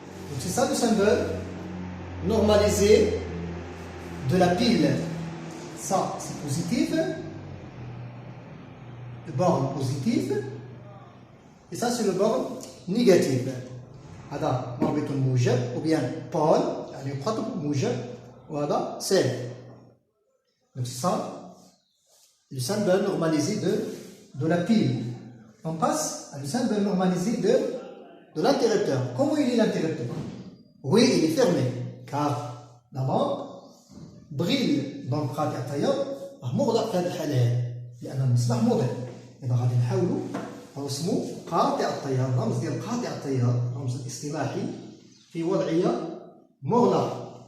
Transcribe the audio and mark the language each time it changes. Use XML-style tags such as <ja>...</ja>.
<fr>Donc c'est ça le symbole normalisé de la pile. Ça c'est positif, le borne positif, et ça c'est le borne négatif.</fr> <ar>هذا مربط موجب</ar> <fr>ou bien pôle</fr> <ar>يعني قطب موجب وهذا سالب.</ar> <fr>Donc c'est ça le symbole normalisé de la pile. On passe à le symbole normalisé de l'interrupteur. Comment il est l'interrupteur? Oui, il est fermé car la lampe brille.</fr> <ar>Donc قاطع التيار مغلق في هذه الحالة لأن المصباح مضيء. إذا غادي نحاولوا نرسموا قاطع التيار. الرمز ديال قاطع التيار الرمز الاصطلاحي في وضعية مغلقة.</ar>